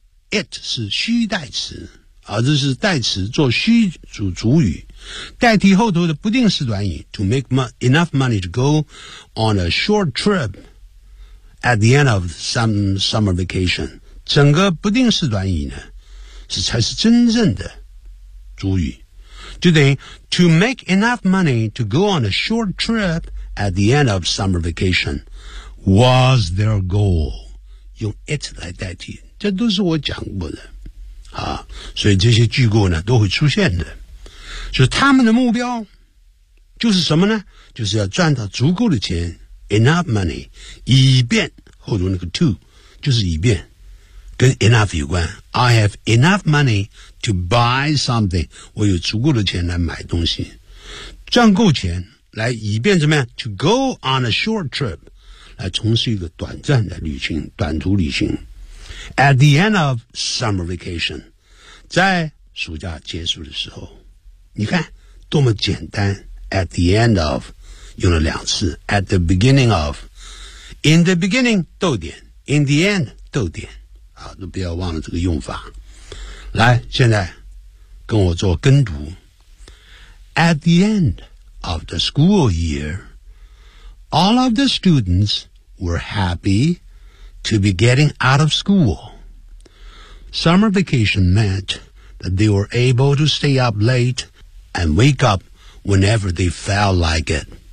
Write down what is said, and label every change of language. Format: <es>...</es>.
<en>It</en> <zh>是虚代词啊，这是代词做虚主语，代替后头的不定式短语</zh> <en>to make enough money to go on a short trip at the end of some summer vacation.</en> <zh>整个不定式短语呢，才是真正的主语。</zh> <en>Do they, to make enough money to go on a short trip at the end of summer vacation was their goal.</en> <zh>用 it 来代替这都是我讲过的。啊所以这些句构呢都会出现的。所以他们的目标就是什么呢就是要赚到足够的钱 enough money, 以便后头那个 to, 就是以便跟 enough 有关。</zh> <en>I have enough money,to buy something,</en> <zh>我有足够的钱来买东西。赚够钱来以便怎么样 ?</zh> <en>to go on a short trip,</en> <zh>来从事一个短暂的旅行短途旅行。</zh> <en>At the end of summer vacation,</en> <zh>在暑假结束的时候你看多么简单 ,at the end of, 用了两次 ,</zh> <en>at the beginning of, in the beginning,</en> <zh>逗点 ,</zh> <en>in the end,</en> <zh>逗点。啊都不要忘了这个用法。来现在跟我做跟读</zh> <en>At the end of the school year All of the students were happy to be getting out of school Summer vacation meant that they were able to stay up late and wake up whenever they felt like it</en>